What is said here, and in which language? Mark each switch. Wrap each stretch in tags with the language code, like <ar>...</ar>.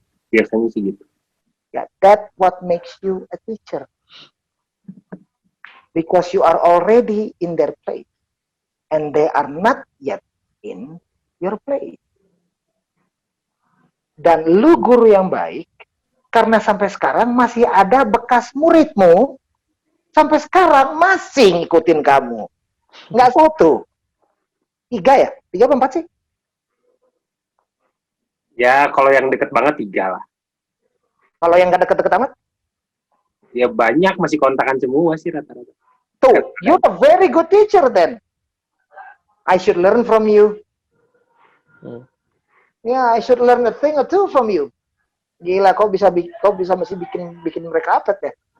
<id>Biasanya sih gitu.</id> <en>Yeah, that what makes you a teacher. Because you are already in their place. And they are not yet in your place.</en> <id>Dan lu guru yang baik, karena sampai sekarang masih ada bekas muridmu sampai sekarang masih ngikutin kamu. Nggak 1. 3 ya? 3 apa 4 sih? Ya kalau yang deket banget 3 lah. Kalau yang nggak deket-deket amat? Ya banyak masih kontakan semua sih rata-rata.</id> <en>Tuh, you're a very good teacher then. I should learn from you. Yeah, I should learn a thing or two from you.</en> <id>Gila, kau bisa masih bikin mereka update ya?</id>